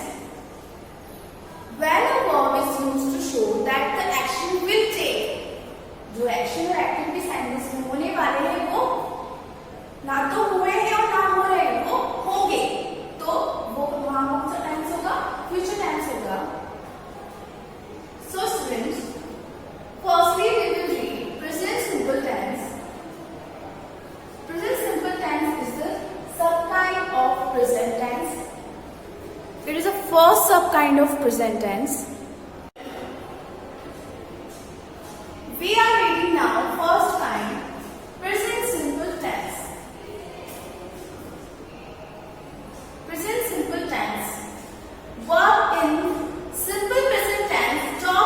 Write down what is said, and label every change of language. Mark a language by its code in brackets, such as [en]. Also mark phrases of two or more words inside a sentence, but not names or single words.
[en] When a verb is used to show that the action will take, [hi] जो action और activity sentence में होने वाले हैं वो ना तो हुए हैं और ना हो रहे हैं, वो होंगे, तो वो वहाँ कौन सा tense होगा? [en] Future tense होगा. So students, firstly we will read present simple tense. Present simple tense is the subkind of present tense. It is the first subkind of present tense. We are reading now first kind, present simple tense. Present simple tense. Verb in simple present tense